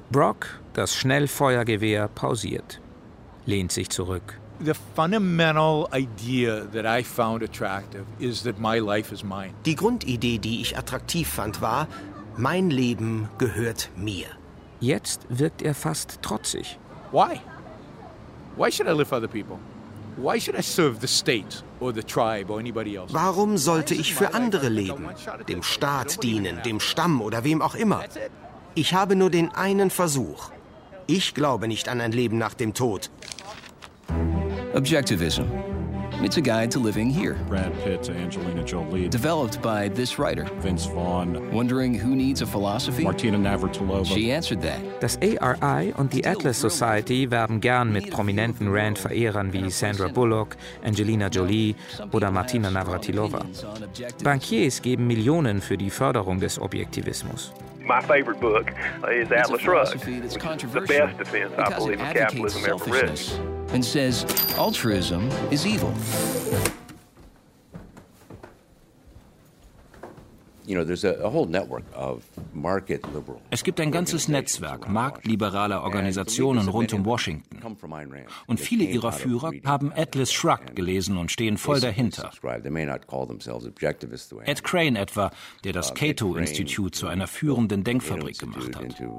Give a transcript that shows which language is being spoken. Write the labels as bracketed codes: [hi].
[de] Brock, das Schnellfeuergewehr, pausiert, lehnt sich zurück. Die Grundidee, die ich attraktiv fand, war, mein Leben gehört mir. Jetzt wirkt er fast trotzig. [en] Why? Why should I live for other people? Why should I serve the state or the tribe or anybody else? Warum sollte ich für andere leben, dem Staat dienen, dem Stamm oder wem auch immer? Ich habe nur den einen Versuch. Ich glaube nicht an ein Leben nach dem Tod. Objectivism. It's a guide to living here. Brad Pitt, Angelina Jolie. Developed by this writer. Vince Vaughn. Wondering who needs a philosophy? Martina Navratilova. She answered that. [de] Das ARI und die Atlas Society werben gern mit prominenten Rand-Verehrern wie Sandra Bullock, Angelina Jolie oder Martina Navratilova. Bankiers geben Millionen für die Förderung des Objektivismus. [en] My favorite book is Atlas Shrugged, the best defense, I believe, of capitalism ever written. And says altruism is evil. [de] Es gibt ein ganzes Netzwerk marktliberaler Organisationen rund um Washington. Und viele ihrer Führer haben Atlas Shrugged gelesen und stehen voll dahinter. Ed Crane etwa, der das Cato-Institut zu einer führenden Denkfabrik gemacht hat.